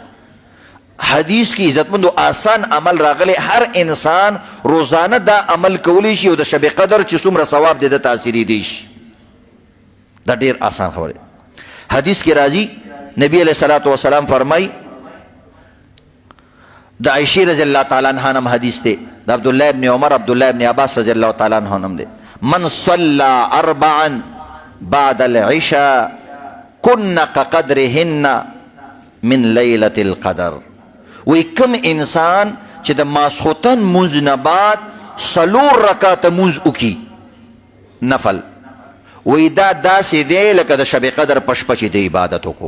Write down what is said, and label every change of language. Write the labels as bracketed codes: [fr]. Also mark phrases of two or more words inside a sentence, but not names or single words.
[ps] حدیث کې عزتمندو آسان عمل راغلی، هر انسان روزانه دا عمل کولی شي او د شب قدر چې څومره ثواب دی د تاثیری دی شي. دا ډیر آسان خبره. حدیث کې راځي نبی [ar] علیہ الصلوۃ والسلام [ps] فرمای، د عائشہ [ar] رضی اللہ تعالی عنہا [ps] نم حدیث تے، د عبداللہ ابن عمر عبداللہ ابن عباس [ar] رضی اللہ تعالی عنہ [ps] نم دے، [ar] من صلی اربعا بعد العشاء کن كقدرهن من لیلۃ القدر. [ps] وی کم انسان چې د ماسخوتن منځ نه بعد 4 رکعاته منځ وکي نفل، وی دا داسې دی لکه د شب قدر په شپه چې د عبادت وکړو.